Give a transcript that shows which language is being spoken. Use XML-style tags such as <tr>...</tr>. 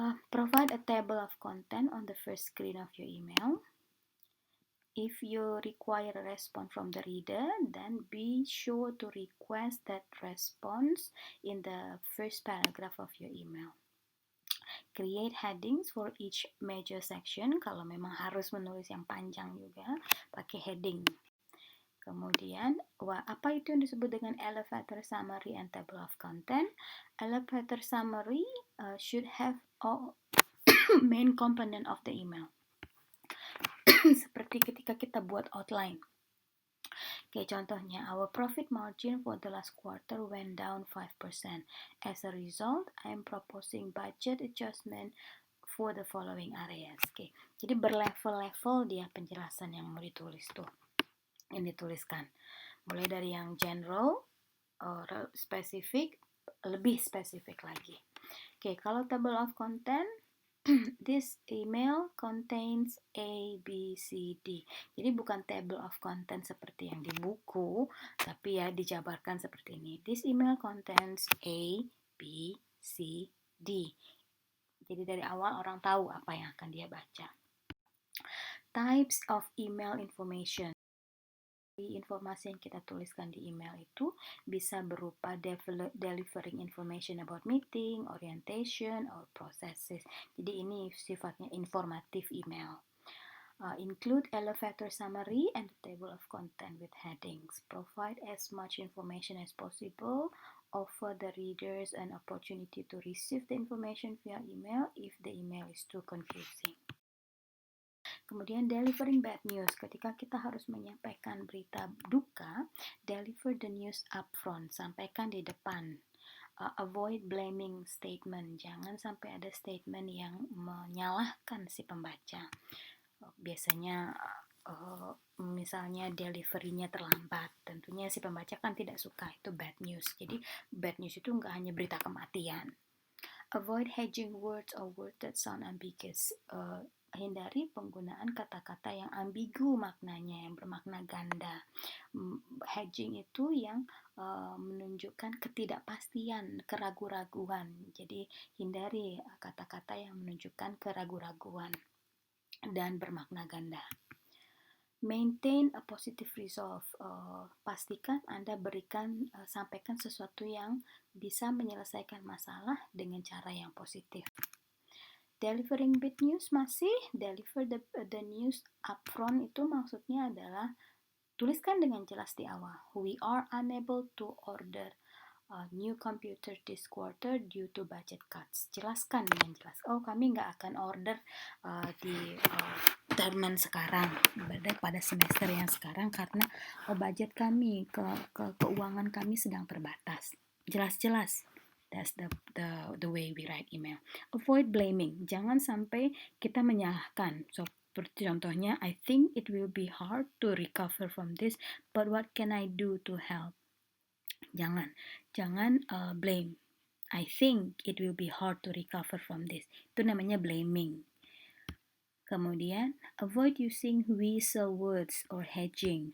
<en>Provide a table of content on the first screen of your email. If you require a response from the reader, then be sure to request that response in the first paragraph of your email. Create headings for each major section.</en> <id>Kalau memang harus menulis yang panjang juga, pakai heading. Kemudian, apa itu yang disebut dengan elevator summary and table of content?</id> <en>Elevator summary should have all main component of the email.</en> <id>Seperti ketika kita buat outline. Contohnya,</id> <en>our profit margin for the last quarter went down 5%. As a result, I am proposing budget adjustment for the following areas.</en> <id>Jadi berlevel-level dia penjelasan yang mau ditulis tuh, yang dituliskan. Mulai dari yang general, spesifik, lebih spesifik lagi. Kalau</id> <en>table of content, this email contains A, B, C, D.</en> <id>Jadi bukan table of content seperti yang di buku, tapi ya dijabarkan seperti ini.</id> <en>This email contains A, B, C, D.</en> <id>Jadi dari awal orang tahu apa yang akan dia baca.</id> <en>Types of email information.</en> <id>Informasi yang kita tuliskan di email itu bisa berupa</id> <en>delivering information about meeting, orientation, or processes.</en> <id>Jadi ini sifatnya informatif email.</id> <en>Include elevator summary and the table of content with headings. Provide as much information as possible. Offer the readers an opportunity to receive the information via email if the email is too confusing.</en> <id>Kemudian</id> <en>delivering bad news,</en> <id>ketika kita harus menyampaikan berita duka,</id> <en>deliver the news upfront,</en> <id>sampaikan di depan.</id> <en>Avoid blaming statement,</en> <id>jangan sampai ada statement yang menyalahkan si pembaca. Biasanya misalnya deliverynya terlambat, tentunya si pembaca kan tidak suka, itu bad news. Jadi bad news itu nggak hanya berita kematian.</id> <en>Avoid hedging words or words that sound ambiguous.</en> <id>Hindari penggunaan kata-kata yang ambigu maknanya, yang bermakna ganda. Hedging itu yang menunjukkan ketidakpastian, keraguan-raguan. Jadi hindari kata-kata yang menunjukkan keraguan-raguan dan bermakna ganda.</id> <en>Maintain a positive resolve.</en> <id>Pastikan Anda sampaikan sesuatu yang bisa menyelesaikan masalah dengan cara yang positif.</id> <en>Delivering bad news</en> <id>masih</id> <en>deliver the news upfront,</en> <id>itu maksudnya adalah tuliskan dengan jelas di awal.</id> <en>We are unable to order a new computer this quarter due to budget cuts.</en> <id>Jelaskan dengan jelas. Kami nggak akan order di terman sekarang, pada semester yang sekarang karena budget kami, keuangan kami sedang terbatas. Jelas-jelas.</id> <en>That's the way we write email. Avoid blaming.</en> <id>Jangan sampai kita menyalahkan. Seperti contohnya,</id> <en>I think it will be hard to recover from this, but what can I do to help?</en> <id>Jangan blame.</id> <en>I think it will be hard to recover from this.</en> <id>Itu namanya blaming.</id> <en>Kemudian, avoid using weasel words or hedging.</en>